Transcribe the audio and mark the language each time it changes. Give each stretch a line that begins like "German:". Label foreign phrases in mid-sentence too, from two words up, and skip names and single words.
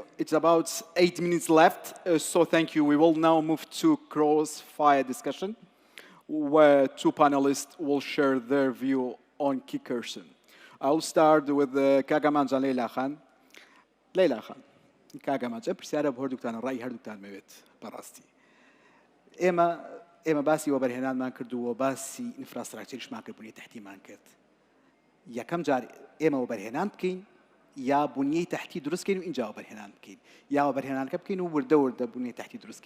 English: It's about 8 minutes left, so thank you. We will now move to cross-fire discussion, where two panelists will share their view on key question. I'll start with Kagaman and Leila Khan. Leila Khan, Kagaman,
Central Kurdish: پرسیارە بۆ هەردووکتان ڕای هەردووکتان مەوێت بەڕاستی. ئێمە باسی وەبەرهێنانمان کردووە، باسی ئینفراستراکچەریشمان کرد، بنیەی تەحتیمان کرد. یەکەم جار ئێمە وەبەرهێنان بکەین یا بنیەی تەحتی دروستکەین و اینجا وەبەرهێنان بکەین، یا وەبەرهێنانەکە بکەین و وردە وردە بنیەی تەحتی دروستکەین.